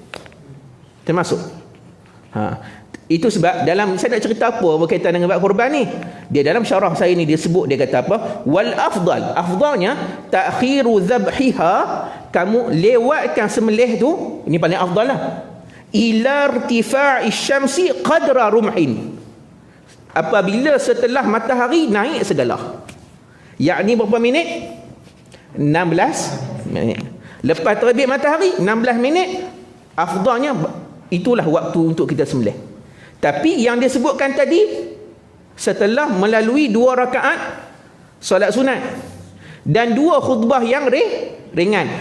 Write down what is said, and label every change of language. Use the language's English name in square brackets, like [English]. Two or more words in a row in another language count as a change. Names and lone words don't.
[Malay] Itu sebab dalam saya nak cerita apa berkaitan dengan bab korban ni. Dia dalam syarah saya ni dia sebut, dia kata apa? Wal afdalnya [Arabic] تأخير ذبحها, [Malay] kamu lewatkan sembelih tu, ini paling afdal lah. [Arabic] إلى ارتفاع الشمس قدر رمح. [Malay] Apabila setelah matahari naik segala. Yakni berapa minit? 16 minit. Lepas terbit matahari 16 minit, afdalnya itulah waktu untuk kita sembelih. Tapi yang disebutkan tadi setelah melalui 2 rakaat solat sunat dan 2 khutbah yang ringan.